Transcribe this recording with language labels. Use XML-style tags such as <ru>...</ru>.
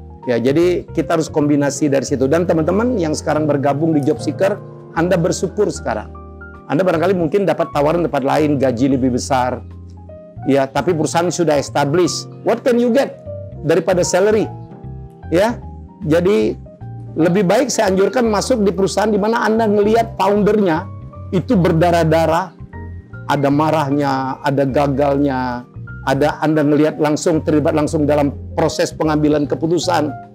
<id>Ya, jadi kita harus kombinasi dari situ. Dan teman-teman yang sekarang bergabung di Job Seeker, Anda bersyukur sekarang. Anda barangkali mungkin dapat tawaran tempat lain, gaji lebih besar. Ya, tapi perusahaan sudah established.</id> <en>What can you get</en> <id>daripada</id> <en>salary?</en> <id>Ya, jadi lebih baik saya anjurkan masuk di perusahaan di mana Anda ngelihat foundernya itu berdarah-darah, ada marahnya, ada gagalnya, ada Anda ngelihat langsung terlibat langsung dalam proses pengambilan keputusan.</id>